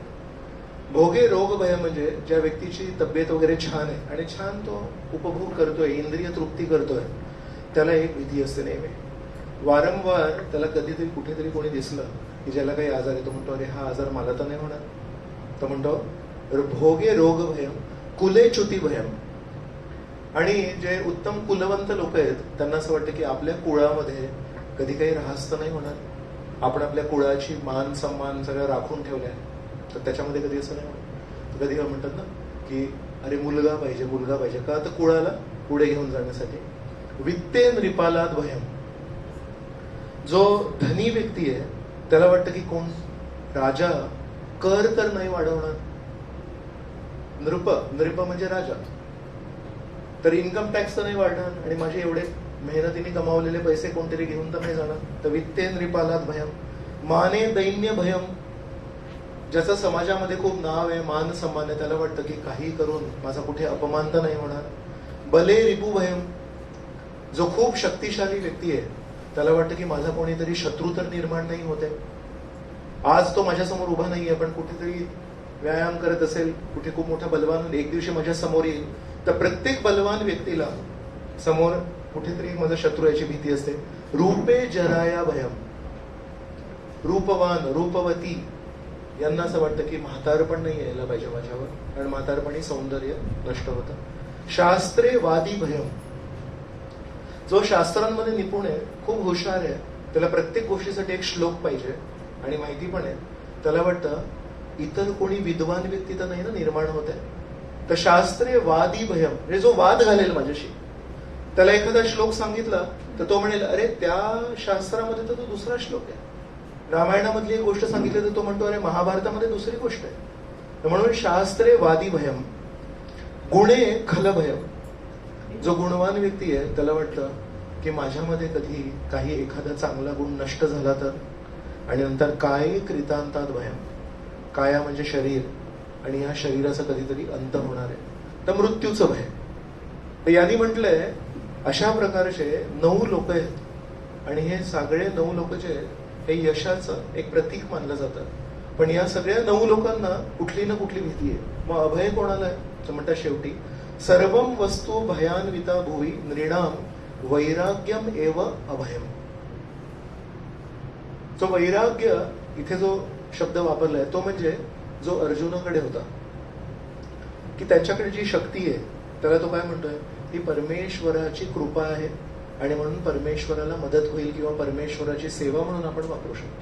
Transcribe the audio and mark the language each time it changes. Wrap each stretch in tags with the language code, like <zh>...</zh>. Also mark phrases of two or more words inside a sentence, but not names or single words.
<sa>भोगे रोग भय</sa> <mr>म्हणजे ज्या व्यक्तीची तब्येत वगैरे छान आहे आणि छान तो उपभोग करतोय, इंद्रिय तृप्ती करतोय, त्याला एक भीती असते नेहमी. वारंवार त्याला कधीतरी कुठेतरी कोणी दिसलं की ज्याला काही आजार आहे, तो म्हणतो अरे हा आजार मला तर नाही होणार. तो म्हणतो</mr> <sa>भोगे रोग भयम कुले च्युती भयम.</sa> <mr>आणि जे उत्तम कुलवंत लोक आहेत त्यांना असं वाटतं की आपल्या कुळामध्ये कधी काही ऱ्हास तर नाही होणार. आपण आपल्या कुळाची मान सन्मान सगळं राखून ठेवलाय, तर त्याच्यामध्ये कधी असं नाही होणार. तर कधी काय म्हणतात ना की अरे मुलगा पाहिजे मुलगा पाहिजे, का तर कुळाला पुढे घेऊन जाण्यासाठी.</mr> <sa>वित्ते नृपालाद भयम.</sa> <mr>जो धनी व्यक्ती आहे त्याला वाटतं की कोण राजा कर तर नाही वाढवणार. नृप म्हणजे राजा, तर</mr> <en>income tax</en> <mr>तर नाही वाढणार आणि माझे एवढे मेहनतीने कमावलेले पैसे कोणतरी घेऊन तर नाही जाणार.</mr> <sa>तर वित्ते नृपालाद भयम. माने दैन्य भयम.</sa> <mr>ज्याचं समाजामध्ये खूप नाव आहे, मान सन्मान आहे, त्याला वाटतं की काही करून माझा कुठे अपमान तर नाही होणार.</mr> <sa>बले रिपू भयम.</sa> <mr>जो खूप शक्तिशाली व्यक्ती आहे त्याला वाटतं की माझा कोणीतरी शत्रू तर निर्माण नाही होते. आज तो माझ्यासमोर उभा नाहीये, पण कुठेतरी व्यायाम करत असेल, कुठे खूप मोठा बलवान एक दिवशी माझ्या समोर येईल. तर प्रत्येक बलवान व्यक्तीला समोर कुठेतरी माझा शत्रू याची भीती असते.</mr> <sa>रूपे जराया भयम.</sa> <mr>रूपवान रूपवती यांना असं वाटतं की म्हातारपण नाही यायला पाहिजे माझ्यावर, कारण म्हातारपणी सौंदर्य नष्ट होतं.</mr> <sa>शास्त्रे वादी भयम.</sa> <mr>जो शास्त्रांमध्ये निपुण आहे, खूप हुशार आहे, त्याला प्रत्येक गोष्टीसाठी एक श्लोक पाहिजे आणि माहिती पण आहे. त्याला वाटतं इतर कोणी विद्वान व्यक्ती तर नाही ना निर्माण होत आहे. तर</mr> <sa>शास्त्रे वादी भयम</sa> <mr>म्हणजे जो वाद घालेल माझ्याशी, त्याला एखादा श्लोक सांगितला तर तो म्हणेल अरे त्या शास्त्रामध्ये तर तो दुसरा श्लोक आहे. रामायणामधली एक गोष्ट सांगितली तर तो म्हणतो अरे महाभारतामध्ये दुसरी गोष्ट आहे. तर म्हणून</mr> <sa>शास्त्रे वादी भयम. गुणे खल भयम.</sa> <mr>जो गुणवान व्यक्ती आहे त्याला वाटतं की माझ्यामध्ये कधी काही एखादा चांगला गुण नष्ट झाला तर. आणि नंतर काय</mr> <sa>कृतांतात भयम.</sa> <mr>काया म्हणजे शरीर, आणि या शरीराचा कधीतरी अंत होणार आहे, तर मृत्यूचं भय. तर यांनी म्हटलंय अशा प्रकारचे 9 लोक आहेत आणि हे सगळे 9 लोक जे हे यशाचं एक प्रतीक मानलं जातं. पण या सगळ्या 9 लोकांना कुठली ना कुठली भीती आहे. मग अभय कोणाला आहे तर म्हणतात शेवटी</mr> <sa>सर्वम वस्तू भयान्विता भुवी नृणाम वैराग्यम एव अभयम.</sa> <mr>जो वैराग्य इथे जो शब्द वापरलाय तो म्हणजे जो अर्जुनाकडे होता, की त्याच्याकडे जी शक्ती आहे त्याला तो काय म्हणतोय, ही परमेश्वराची कृपा आहे आणि म्हणून परमेश्वराला मदत होईल किंवा परमेश्वराची सेवा म्हणून आपण वापरू शकतो.</mr>